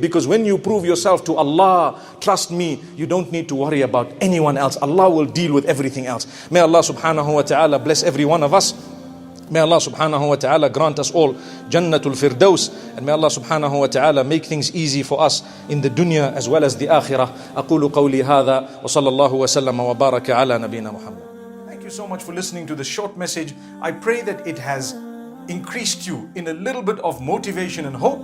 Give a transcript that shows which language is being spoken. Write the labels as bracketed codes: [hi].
[en] Because when you prove yourself to Allah, trust me, you don't need to worry about anyone else. Allah will deal with everything else. May Allah subhanahu wa ta'ala bless every one of us. May Allah subhanahu wa ta'ala grant us all Jannatul Firdaus. And may Allah subhanahu wa ta'ala make things easy for us in the dunya as well as the akhirah. [ar] أقول قولي هذا وصلى الله وسلم وبارك على نبينا محمد. [en] Thank you so much for listening to this short message. I pray that it has increased you in a little bit of motivation and hope.